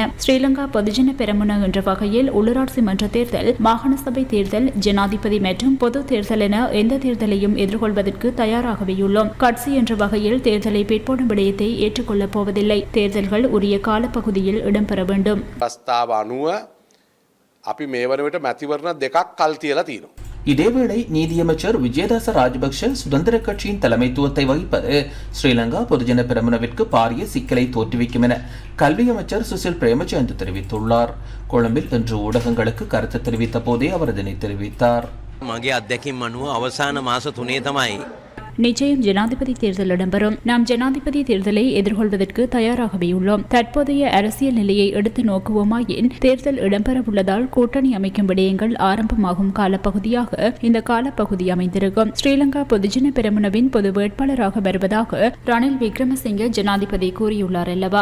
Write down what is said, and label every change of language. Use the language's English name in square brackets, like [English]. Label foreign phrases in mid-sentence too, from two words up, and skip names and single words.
[Tamil] ஸ்ரீலங்கா பொதுஜன பெரமுன என்ற வகையில் உள்ளூராட்சி மன்ற தேர்தல், மாகாண சபை தேர்தல், ஜனாதிபதி மற்றும் பொது தேர்தல் என எந்த தேர்தலையும் எதிர்கொள்வதற்கு தயாராகவே உள்ளோம். கட்சி என்ற வகையில் தேர்தலை பிற்போடும் விடயத்தை ஏற்றுக்கொள்ளப் போவதில்லை. தேர்தல்கள் உரிய காலப்பகுதியில் இடம்பெற வேண்டும். [Sinhala] ප්‍රස්තාව අනුව අපි මේ වන විට මැතිවරණ දෙකක් කල් තියලා තියෙනවා. [Tamil] இதேவேளை நீதியமைச்சர் விஜயதாச ராஜபக்ஷ சுதந்திர கட்சியின் தலைமைத்துவத்தை வகிப்பது ஸ்ரீலங்கா பொதுஜன பெரமுனவிற்கு பாரிய சிக்கலை தோற்றுவிக்கும் என கல்வி அமைச்சர் சுசில் பிரேமச்சந்த் தெரிவித்துள்ளார். கொழும்பில் இன்று ஊடகங்களுக்கு கருத்து தெரிவித்த போதே அவர் இதனை தெரிவித்தார். [Sinhala] මගේ අත්දැකීම් අනුව අවසාන මාස 3 තමයි [Tamil] நிச்சயம் ஜனாதிபதி தேர்தல் இடம்பெறும். நாம் ஜனாதிபதி தேர்தலை எதிர்கொள்வதற்கு தயாராகவே உள்ளோம். தற்போதைய அரசியல் நிலையை எடுத்து நோக்குவோமாயின் தேர்தல் இடம்பெறவுள்ளதால் கூட்டணி அமைக்கும் விடயங்கள் ஆரம்பமாகும் காலப்பகுதியாக இந்த காலப்பகுதி அமைந்திருக்கும். ஸ்ரீலங்கா பொதுஜன பெரமுனவின் பொது வேட்பாளராக வருவதாக ரணில் விக்ரமசிங்க ஜனாதிபதி கூறியுள்ளார் அல்லவா?